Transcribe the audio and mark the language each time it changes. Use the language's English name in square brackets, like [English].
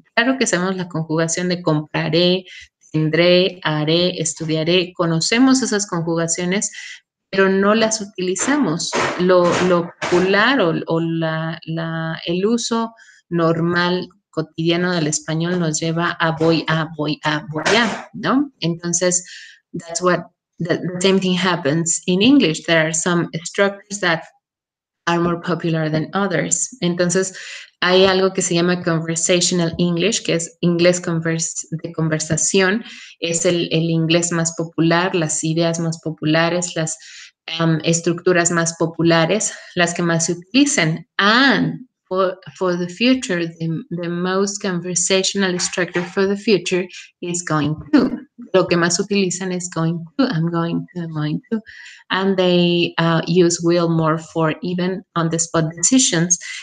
[Spanish] Claro que sabemos la conjugación de compraré, tendré, haré, estudiaré, conocemos esas conjugaciones, pero no las utilizamos. Lo popular o el uso normal cotidiano del español nos lleva a voy a, ¿no? [English] Entonces, that's what the same thing happens in English. There are some structures that are more popular than others. [Spanish] Entonces, hay algo que se llama conversational English, que es inglés de conversación, es el inglés más popular, las ideas más populares, las estructuras más populares, las que más se utilizan. [English] And for the future, the most conversational structure for the future is going to. [Spanish] Lo que más utilizan es going to, [English] I'm going to. And they use will more for even on-the-spot decisions.